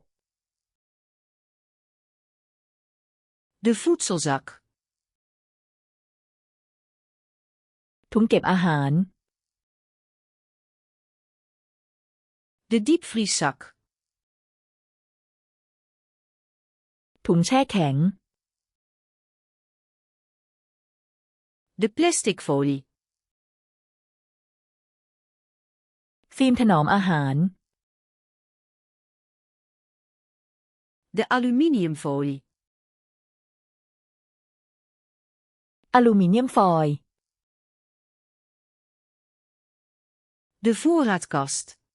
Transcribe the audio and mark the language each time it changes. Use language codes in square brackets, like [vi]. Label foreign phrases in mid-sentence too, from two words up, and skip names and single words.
[nl] De voedselzak. [th] ถุงเก็บอาหาร [nl] De diepvrieszak. [th] ถุงแช่แข็ง [nl] De plastic folie. [th] ฟิล์มถนอมอาหาร [nl] De aluminiumfolie. [th] อลูมิเนียมฟอยล์ [nl] De voorraadkast.